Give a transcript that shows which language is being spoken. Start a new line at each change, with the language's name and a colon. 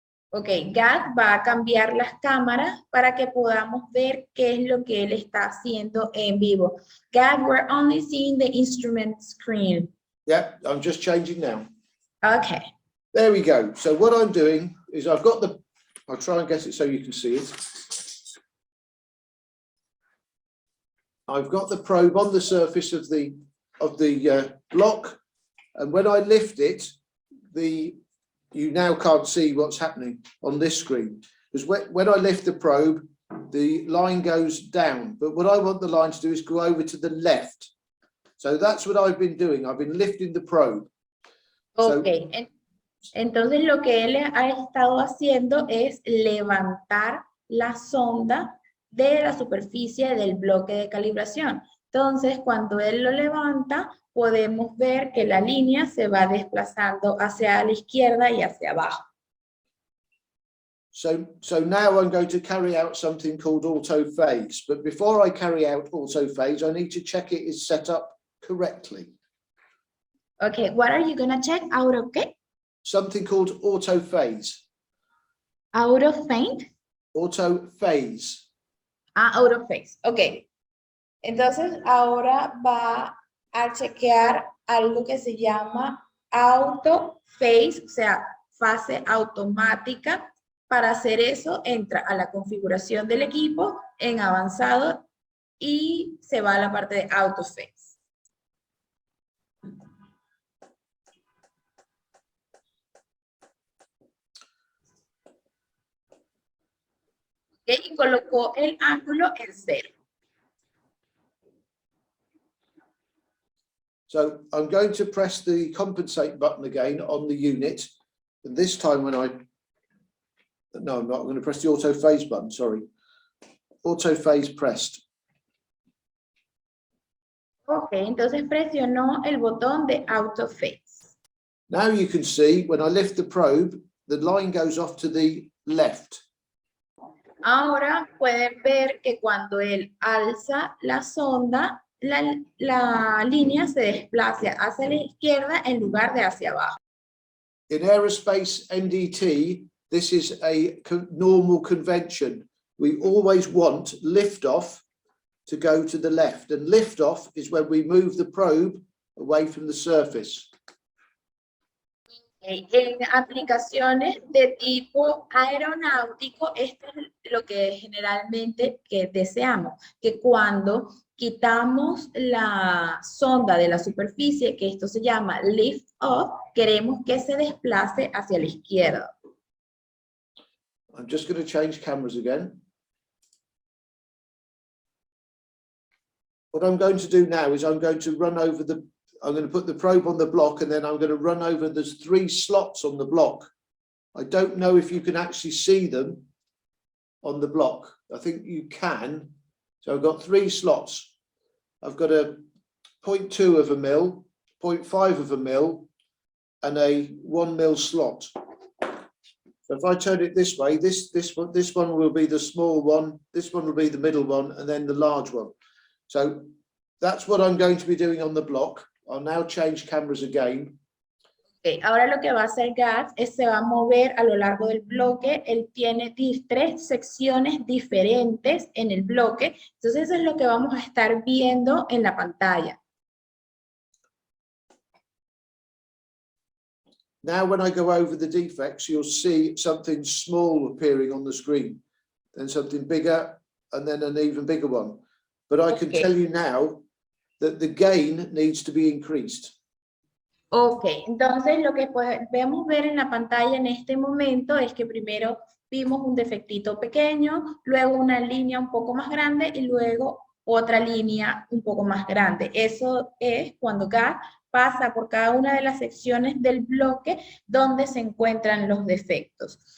Spanish: Ok, Gad va a cambiar las cámaras para que podamos ver qué es lo que él está haciendo en vivo.
English: Gad, we're only seeing the instrument screen. Yeah, I'm just changing now. Okay. There we go. So what I'm doing is I'll try and get it so you can see it. I've got the probe on the surface of the block, and when I lift it, you now can't see what's happening on this screen because when I lift the probe, the line goes down. But what I want the line to do is go over to the left. So that's what I've been doing. I've been lifting the probe. Okay.
Spanish: Entonces lo que él ha estado haciendo es levantar la sonda de la superficie del bloque de calibración. Entonces, cuando él lo levanta, podemos ver que la línea se va desplazando hacia la izquierda y hacia abajo.
English: So now I'm going to carry out something called auto phase. But before I carry out auto phase, I need to check it is set up correctly. Okay, what are you going to check? Out of
Spanish: qué?
English: Something called auto phase. Out of faint? Auto phase. Out of phase. Ok.
Spanish: Entonces, ahora va a chequear algo que se llama auto phase, o sea, fase automática. Para hacer eso, entra a la configuración del equipo en avanzado y se va a la parte de auto phase. Okay, y colocó el ángulo en 0.
English: So I'm going to press the compensate button again on the unit. And this time when no, I'm not. I'm going to press the auto phase button, sorry. Auto phase pressed.
Spanish: Ok, entonces presionó el botón de auto phase.
English: Now you can see when I lift the probe, the line goes off to the left.
Spanish: Ahora pueden ver que cuando él alza la sonda, la línea se desplaza hacia la izquierda en lugar de hacia abajo.
English: In aerospace NDT, this is a normal convention. We always want liftoff to go to the left, and liftoff is when we move the probe away from the surface.
Spanish: En aplicaciones de tipo aeronáutico, esto es lo que generalmente deseamos, que cuando quitamos la sonda de la superficie, que esto se llama lift off, queremos que se desplace hacia la izquierda.
English: I'm just going to change cameras again. What I'm going to do now is I'm going to put the probe on the block, and then I'm going to run over, there's 3 slots on the block. I don't know if you can actually see them on the block. I think you can. So I've got 3 slots. I've got a 0.2 of a mil, 0.5 of a mil, and a 1 mil slot. So if I turn it this way, this one will be the small one, this one will be the middle one, and then the large one. So that's what I'm going to be doing on the block. I'll now change cameras again.
Spanish: Okay, ahora lo que va a hacer Gas es se va a mover a lo largo del bloque. Él tiene 3 secciones diferentes en el bloque. Entonces eso es lo que vamos a estar viendo en la pantalla.
English: Now when I go over the defects, you'll see something small appearing on the screen, then something bigger, and then an even bigger one. But I can tell you now that the gain needs to be increased.
Spanish: Ok, entonces lo que podemos ver en la pantalla en este momento es que primero vimos un defectito pequeño, luego una línea un poco más grande y luego otra línea un poco más grande. Eso es cuando Gas pasa por cada una de las secciones del bloque donde se encuentran los defectos.